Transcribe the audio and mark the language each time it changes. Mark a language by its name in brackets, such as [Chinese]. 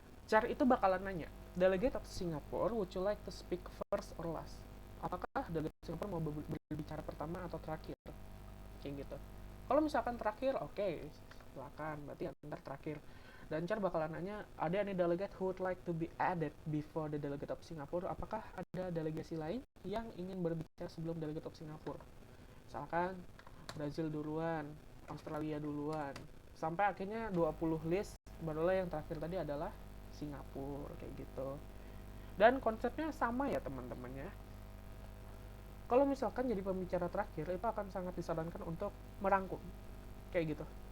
[Indonesian] Chair itu bakalan nanya, [English] delegate of Singapore, would you like to speak first or last? [Indonesian] Apakah delegate Singapura mau berbicara pertama atau terakhir? Kayak gitu. Kalau misalkan terakhir, oke, silakan, berarti antar terakhir. Dan Chair bakalan nanya, ada [English] any delegate who would like to be added before the delegate of Singapore? [Indonesian] Apakah ada delegasi lain yang ingin berbicara sebelum [English] delegate of Singapore? [Indonesian] Misalkan Brazil duluan, Australia duluan, sampai akhirnya 20 list, barulah yang terakhir tadi adalah Singapura, kayak gitu. Dan konsepnya sama ya teman-teman ya. Kalau misalkan jadi pembicara terakhir, itu akan sangat disarankan untuk merangkum, kayak gitu.